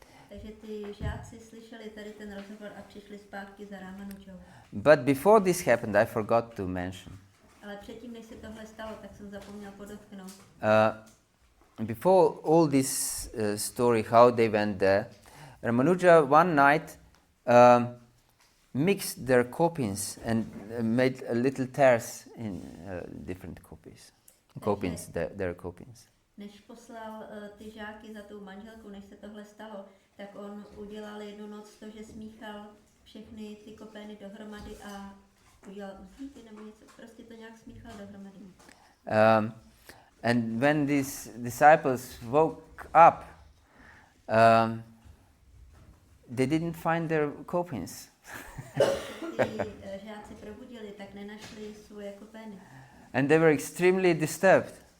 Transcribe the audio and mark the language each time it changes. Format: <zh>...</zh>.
<cs>Takže ty žáci slyšeli tady ten rozhovor a přišli zpátky za Ramanujou.</cs> <en>But before this happened, I forgot to mention.</en> <cs>Ale předtím, než se tohle stalo, tak jsem zapomněl podotknout.</cs> <en>Before all this story, how they went there, Ramanuja one night mixed their copies and made a little tears in different copies. Their copies.</en> <cs>Než poslal ty žáky za tou manželkou, než se tohle stalo, tak on udělal jednu noc to, že smíchal všechny ty kopény dohromady a udělal uzlíky nebo něco, prostě to nějak smíchal dohromady.</cs> <en>And when these disciples woke up, they didn't find their copies.</en> <cs>Ty žáci probudili, tak nenašli svoje kopény.</cs> <en>And they were extremely disturbed.</en>